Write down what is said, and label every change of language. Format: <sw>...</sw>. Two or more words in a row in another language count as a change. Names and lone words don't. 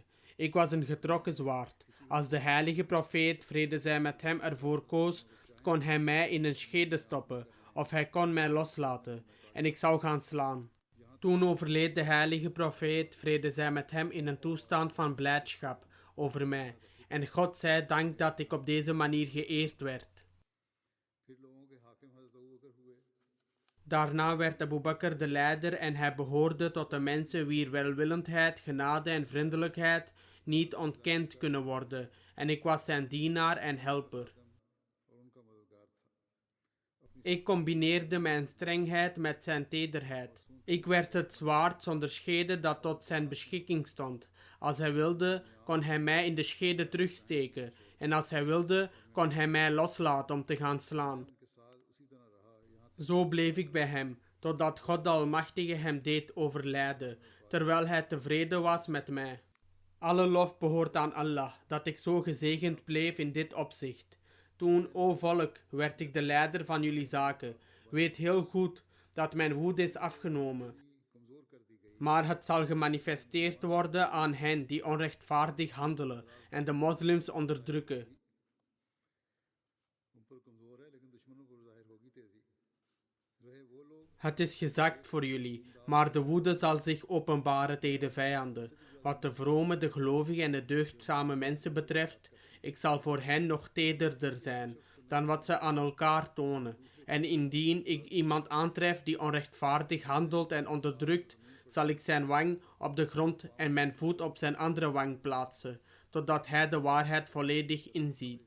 <nl>Ik was een getrokken zwaard. Als de heilige profeet, vrede zij met hem, ervoor koos, kon hij mij in een schede stoppen of hij kon mij loslaten en ik zou gaan slaan. Toen overleed de heilige profeet, vrede zij met hem, in een toestand van blijdschap over mij en God zij dank dat ik op deze manier geëerd werd.</nl> <ur>फिर लोगों के हाकिम हज़रत अबू बकर हुए</ur> <nl>Daarna werd Abu Bakr de leider en hij behoorde tot de mensen wier welwillendheid, genade en vriendelijkheid niet ontkend kunnen worden en ik was zijn dienaar en helper.</nl> <ur>और उनका मददगार था</ur> <nl>Ik combineerde mijn strengheid met zijn tederheid. Ik werd het zwaard zonder schede dat tot zijn beschikking stond. Als hij wilde, kon hij mij in de schede terugsteken en als hij wilde, kon hij mij loslaten om te gaan slaan.</nl> <ur>के साथ उसी तरह रहा यहाँ</ur> <nl>Zo bleef ik bij hem, totdat God de Almachtige hem deed overlijden, terwijl hij tevreden was met mij. Alle lof behoort aan Allah, dat ik zo gezegend bleef in dit opzicht. Toen, o volk, werd ik de leider van jullie zaken. Weet heel goed dat mijn woede is afgenomen.</nl> <ur>कमज़ोर कर दी गई</ur> <nl>Maar het zal gemanifesteerd worden aan hen die onrechtvaardig handelen en de moslims onderdrukken.</nl> <ur>उन पर कमज़ोर है लेकिन दुश्मनों पर जाहिर होगी तेजी रहे वो लोग</ur> <nl>Het is gezakt voor jullie, maar de woede zal zich openbaren tegen de vijanden. Wat de vrome, de gelovige en de deugdzame mensen betreft, ik zal voor hen nog tederder zijn dan wat ze aan elkaar tonen. En indien ik iemand aantref die onrechtvaardig handelt en onderdrukt, zal ik zijn wang op de grond en mijn voet op zijn andere wang plaatsen, totdat hij de waarheid volledig inziet.</nl>